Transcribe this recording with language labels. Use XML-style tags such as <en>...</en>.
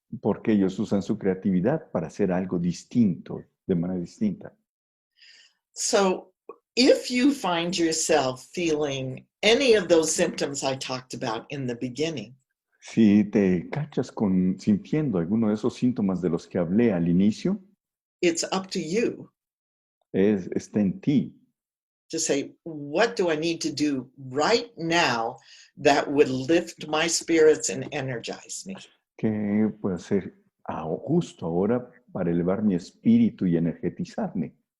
<es>porque ellos usan su creatividad para hacer algo distinto, de manera distinta.</es> <en>So if you find yourself feeling any of those symptoms I talked about in the beginning,</en> <es>Si te cachas sintiendo alguno de esos síntomas de los que hablé al inicio,</es> <en>it's up to you</en> <es>está en ti.</es> <en>to say, what do I need to do right now that would lift my spirits and energize me?</en> <es>¿Qué puedo hacer justo ahora para elevar mi espíritu y energetizarme?</es>